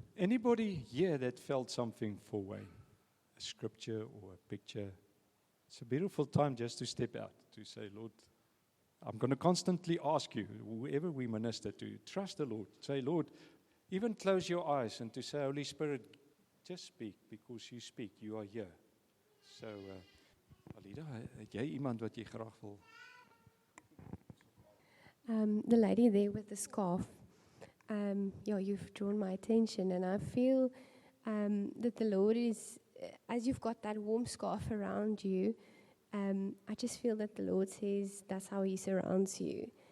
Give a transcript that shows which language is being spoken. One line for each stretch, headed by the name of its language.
English: Anybody here that felt something for Wayne? A scripture or a picture? It's a beautiful time just to step out, to say, Lord, I'm going to constantly ask you, whoever we minister to, trust the Lord. Say, Lord, even close your eyes and to say, Holy Spirit, just speak, because you speak, you are here.
Afrikaans: So, Alida, het jy iemand wat jy graag wil?
English: The lady there with the scarf, you've drawn my attention, and I feel that the Lord is, as you've got that warm scarf around you, I just feel that the Lord says that's how He surrounds you.